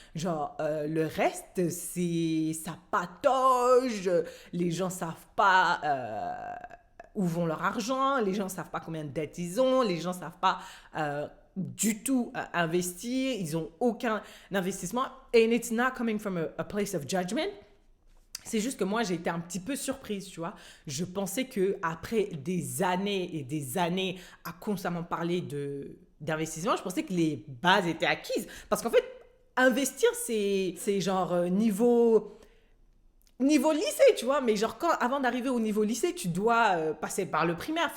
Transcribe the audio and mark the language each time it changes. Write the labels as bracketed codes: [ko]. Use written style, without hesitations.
[fr] Genre, le reste, ça patauge, les gens savent pas où vont leur argent, les gens savent pas combien de dettes ils ont, les gens savent pas du tout investir, ils ont aucun investissement. [en] And it's not coming from a place of judgment. [fr] C'est juste que moi, j'ai été un petit peu surprise, tu vois. Je pensais qu'après des années et des années à constamment parler d'investissement, je pensais que les bases étaient acquises. Parce qu'en fait, investir, c'est genre niveau lycée, tu vois. Mais genre, avant d'arriver au niveau lycée, tu dois passer par le primaire.